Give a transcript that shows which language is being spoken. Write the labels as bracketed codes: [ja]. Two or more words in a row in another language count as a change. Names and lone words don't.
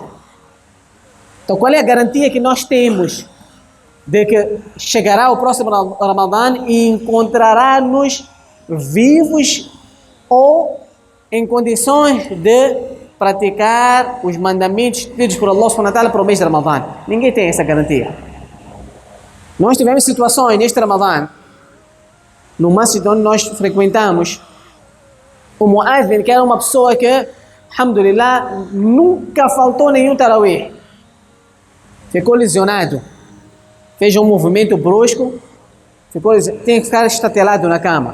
[pt] Então qual é a garantia que nós temos de que chegará o próximo Ramadã e encontrará-nos vivos ou em condições de praticar os mandamentos pedidos por [ar] الله سبحانه وتعالى [pt] para o mês de Ramadã? Ninguém tem essa garantia. Nós tivemos situações neste Ramadã, no masjid onde nós frequentamos, o Muazzin, que era uma pessoa que, alhamdulillah, nunca faltou nenhum tarawih, ficou lesionado, fez um movimento brusco, tem que ficar estatelado na cama.